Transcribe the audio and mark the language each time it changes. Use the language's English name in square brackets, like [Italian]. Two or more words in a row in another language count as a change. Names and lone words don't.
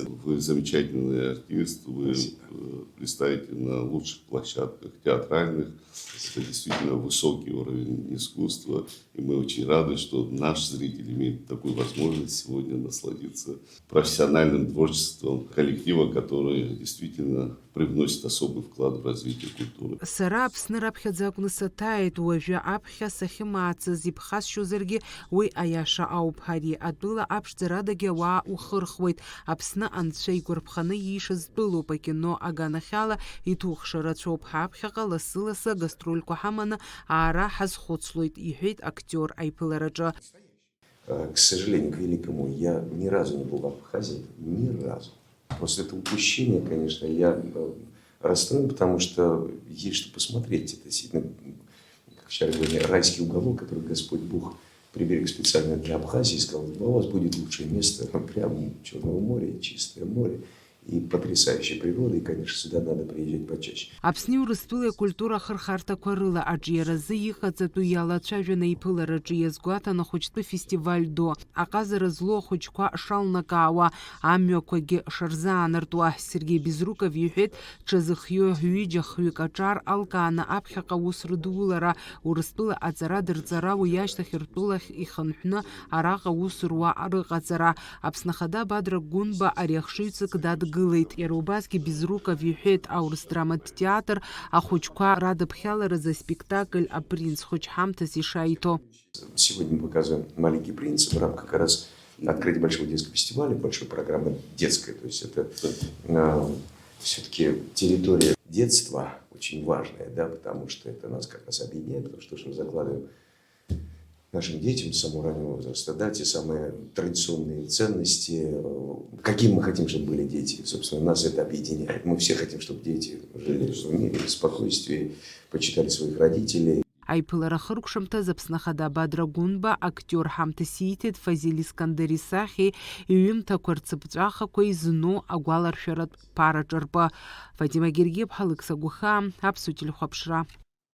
[Russian] Вы замечательный артист, вы представите на лучших площадках театральных. Это действительно высокий уровень искусства. И мы очень рады, что наш зритель имеет такую возможность сегодня насладиться профессиональным творчеством коллектива, который действительно привносит особый вклад в развитие культуры. [Abkhazian] Сара Аԥсны раԥхьаӡа акәны саҭааит, уажәы аԥхьа сахьымаацыз иԥхасшьозаргьы уи аиаша ауп. Ари атәыла аԥшӡарадагьы ауаа ухырхуеит. Аԥсны анцәа игәарԥханы иишаз тәылоуп. Акино аганахьала иҭухша рацәоуп. Ҳаԥхьаҟа лассы-лассы гастрольқәа ҳаманы аара ҳазхәыцлоит, иҳәеит актиор аиԥылараҿы. [Russian] К сожалению, к великому, я ни разу не был в Абхазии, ни разу. После этого упущения, конечно, я расстроен, потому что есть что посмотреть. Это действительно, как вчера говорили, райский уголок, который Господь Бог приберег специально для Абхазии и сказал: у вас будет лучшее место, прямо Черного моря, чистое море. И потрясающая природа, и, конечно, сюда надо приезжать почаще. [Abkhazian] Аԥсни Урыстәылеи акультура хырхарҭақәа рыла аҿиаразы иҟаҵатәу иалацәажәаны аиԥылараҿы иазгәаҭан ахәыҷтәы фестиваль ду. Аҟазара злоу ахәыҷқәа шалнакаауа, амҩақәагьы шарзаанартуа. Сергей Безруков иҳәеит, ҽазыхиоу ҩыџьа-хҩык аҿар алкааны аԥхьаҟа аус рыдулара, Урыстәыла аҵара дырҵара, уи ашьҭахь ртәылахь ихынҳәны араҟа аус руа рыҟаҵара. Аԥсны Бадра Гунба ари ахшыҩҵак дадгылеит. Иара убасгьы Безруков иҳәеит, Аурыс драматә театр ахәыҷқәа радыԥхьаларазы спектакль «Апринц» хәыҷ-ҳамҭас ишаиҭо. [Russian] Сегодня мы показываем «Маленький принц» в рамках как раз открытия Большого детского фестиваля, большой программы детской. То есть это все-таки территория детства очень важная, да, потому что это нас как раз объединяет, потому что мы закладываем нашим детям с самого раннего возраста, да, те самые традиционные ценности, каким мы хотим, чтобы были дети. Собственно, нас это объединяет. Мы все хотим, чтобы дети жили в мире, в спокойствии, почитали своих родителей. [Abkhazian] Аиԥылара хыркәшамҭаз Аԥсны Бадра Гунба актиор ҳамҭас ииҭеит Фазил Искандер исахьеи иҩымҭақәа рцыԥҵәахақәа изну агәаларшәаратә ԥараҿарпы. Фатима Гергиев-ԥҳа, Алықьса Гәыхаа, Аԥсуа телехәаԥшра.